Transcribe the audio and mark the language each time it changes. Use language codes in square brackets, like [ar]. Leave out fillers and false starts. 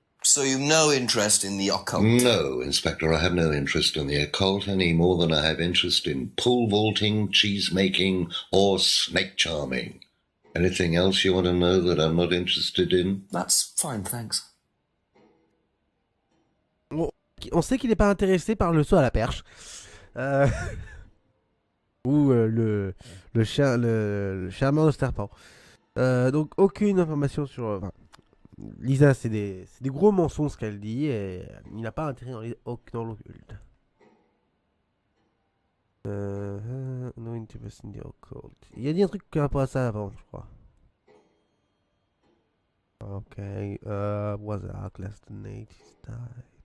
[en] So you've no interest in the occult? No, Inspector, I have no interest in the occult any more than I have interest in pole vaulting, cheese-making, or snake charming. Anything else you want to know that I'm not interested in? That's fine, thanks. [fr] On sait qu'il n'est pas intéressé par le saut à la perche. Ou le charmeur de serpent. Donc aucune information sur... Lisa, c'est des gros mensonges ce qu'elle dit et il n'a pas intérêt dans l'occulte. [en] No interest in the occult. [fr] Il a dit un truc par rapport à ça avant, je crois. Ok, was Ark less than 80 died.